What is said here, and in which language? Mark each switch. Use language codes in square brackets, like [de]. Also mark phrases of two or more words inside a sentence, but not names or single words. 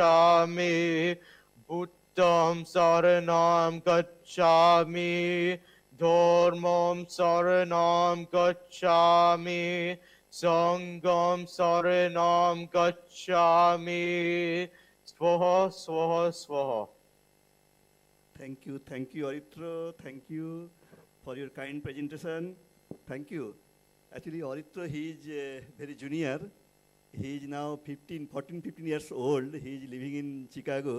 [pi] gacchami, Buddham saranam gacchami, Dharmam saranam gacchami, Sangam saranam gacchami. Swaha, swaha, swaha. [en] Thank you, Aritra. Thank you for your kind presentation. Thank you. Actually, Aritra, he is very junior. He is now 15 years old. He is living in Chicago.